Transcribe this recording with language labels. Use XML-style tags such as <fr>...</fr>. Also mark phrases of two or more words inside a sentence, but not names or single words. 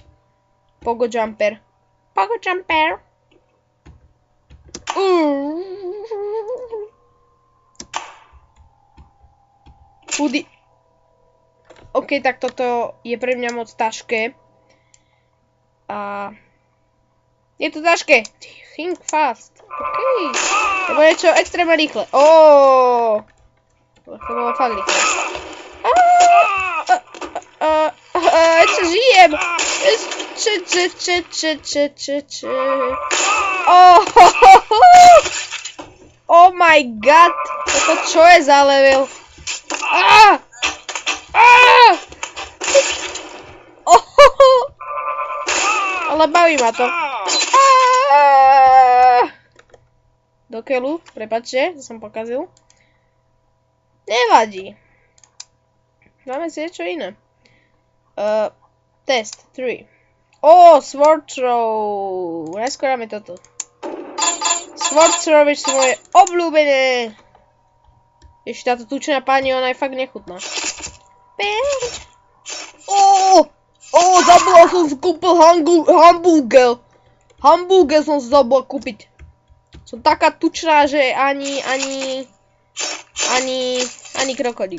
<sk>Pogo Jumper. Chudy. OK, tak toto je pre mňa moc ťažké. A je to ťažké.</sk> <en>Think fast. OK.</en> <sk>To bude niečo extrémne rýchle. To bolo fakt rýchle. Ešte žijem.</sk> <en>Oh my god.</en> <sk>Toto čo je za level? Ale baví ma to. Do keľu, prepáčte, to som pokazil. Nevadí. Dáme si niečo iné. Test 3. Sword throw. Najskôr dáme toto. Sword throw je svoje obľúbené. Ešte táto tučná pani, ona je fakt nechutná. Zabudol som si kúpil hamburger. Hamburger som si zabudol kúpiť. Som taká tučná, že ani krokodil.</sk>